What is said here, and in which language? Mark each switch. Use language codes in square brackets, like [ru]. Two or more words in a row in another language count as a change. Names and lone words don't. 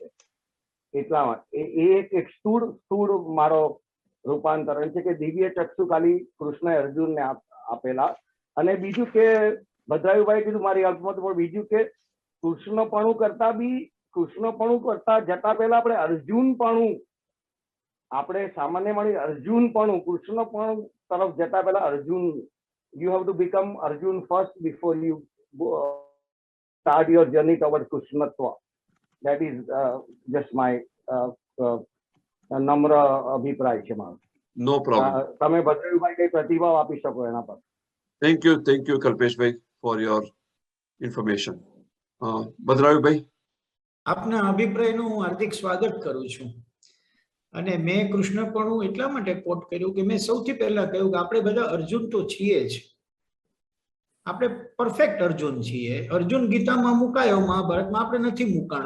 [gu] એટલામાં એ એક સ્થૂળ મારો રૂપાંતરણ છે કે દિવ્ય ચક્ષુ ખાલી કૃષ્ણએ અર્જુનને આપેલા. અને બીજું કે ભદ્રાયુભાઈ કીધું મારી અલ્પમત, પણ બીજું કે કૃષ્ણપણું કરતા જતા પહેલા આપણે અર્જુનપણું, આપણે સામાન્ય મળી અર્જુનપણું, કૃષ્ણપણું તરફ જતા પહેલા અર્જુન, [en] you have to become Arjun first before you start your journey towards Krishnatva. That is just my [gu] નમ્ર અભિપ્રાય છે મારો. [en] No problem. [gu] તમે ભદ્રભાઈ કઈ પ્રતિભાવ આપી શકો એના પર? [en] Thank you કલ્પેશભાઈ for your information. [gu] ભદ્રાયુભાઈ, આપના અભિપ્રાયનું હું હાર્દિક સ્વાગત કરું છું. અને મેં કૃષ્ણપણું એટલા માટે કોટ કર્યું કે મેં સૌથી પહેલા કહ્યું કે આપણે બધા અર્જુન તો છીએ જ. આપણે પરફેક્ટ અર્જુન છીએ. અર્જુન ગીતામાં મુકાયો, મહાભારતમાં આપણે નથી મુકાણા.